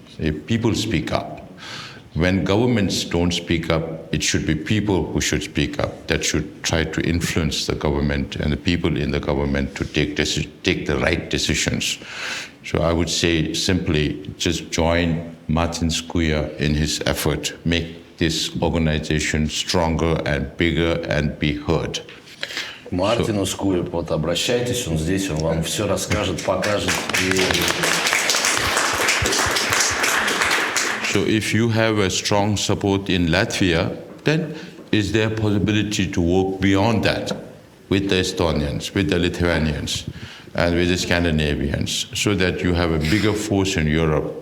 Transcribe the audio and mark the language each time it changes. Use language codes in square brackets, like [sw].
[en] If people speak up. When governments don't speak up, it should be people who should speak up, that should try to influence the government and the people in the government to take the right decisions. So I would say simply just join Martin Skuya in his effort, make this organization stronger and bigger and be heard. [ru] Мартину Скую, вот обращайтесь, он здесь, он вам все расскажет, покажет. [en] So if you have a strong support in Latvia, then is there a possibility to work beyond that with the Estonians, with the Lithuanians, and with the Scandinavians, so that you have a bigger force in Europe?